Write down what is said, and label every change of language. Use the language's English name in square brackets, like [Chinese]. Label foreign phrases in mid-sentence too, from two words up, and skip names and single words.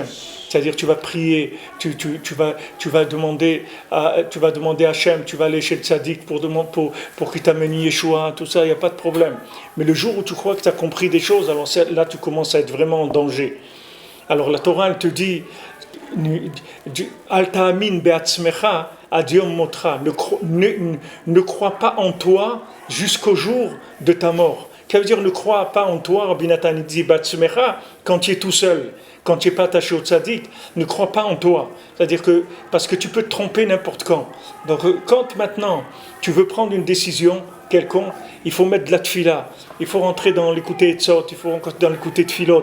[French] C'est-à-dire, tu vas prier, tu vas demander à Hachem, tu vas aller chez le tzaddik pour qu'il t'amène Yeshua, tout ça, il n'y a pas de problème. Mais le jour où tu crois que tu as compris des choses, alors là, tu commences à être vraiment en danger. Alors, la Torah, elle te dit, [Hebrew] אל תאמין בעצמך עד יום מותך. [French] Ne crois pas en toi jusqu'au jour de ta mort. Ça veut dire ne crois pas en toi, Rabbi Nathan dit be'atzmecha, quand tu es tout seul, quand tu n'es pas attaché au tzaddik, ne crois pas en toi. C'est-à-dire que, parce que tu peux te tromper n'importe quand. Donc, quand maintenant tu veux prendre une décision quelconque, il faut mettre de la tfila, il faut rentrer dans l'écouter etzot, il faut rentrer dans l'écouter tfilot.